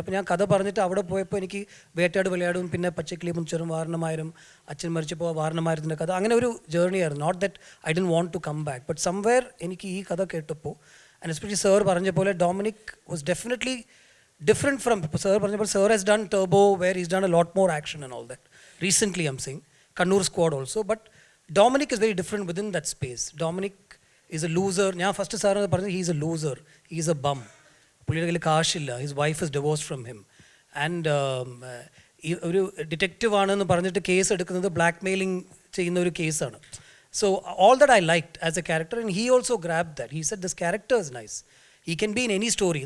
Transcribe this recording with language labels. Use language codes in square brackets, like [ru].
[ml] അപ്പോൾ ഞാൻ കഥ പറഞ്ഞിട്ട് അവിടെ പോയപ്പോൾ എനിക്ക് വേട്ടയാട് വിളയാടും, പിന്നെ പച്ചക്കിളി മുൻചെറും, വാരണമായരും, അച്ഛൻ മരിച്ചപ്പോൾ വാരണമായത്തിൻ്റെ കഥ, അങ്ങനെ ഒരു ജേർണി ആയിരുന്നു. [en] not that I'd won't to come back, but somewhere [ml] എനിക്ക് ഈ കഥ കേട്ടപ്പോൾ, [en] and especially [ml] സാർ പറഞ്ഞ പോലെ [en] Dominic was definitely different from, [ml] sir പറഞ്ഞപ്പോൾ [en] Sir has done Turbo where is done a lot more action and all that. Recently I'm saying Kannur Squad also, but Dominic is very different within that space. Dominic is a loser. [ml] ഞാൻ first sir പറഞ്ഞത് [en] he is a loser, he is a bum. [ml] പുള്ളിയുടെ കയ്യിൽ കാശില്ല, [en] his wife is divorced from him, [ml] and ഈ ഒരു detective ആണെന്ന് പറഞ്ഞിട്ട് case എടുക്കുന്നത് ബ്ലാക്ക് മെയിലിംഗ് ചെയ്യുന്ന ഒരു കേസാണ്. [en] So all that I liked as a character, and he also grabbed that. He said this character is nice. He can be in any story.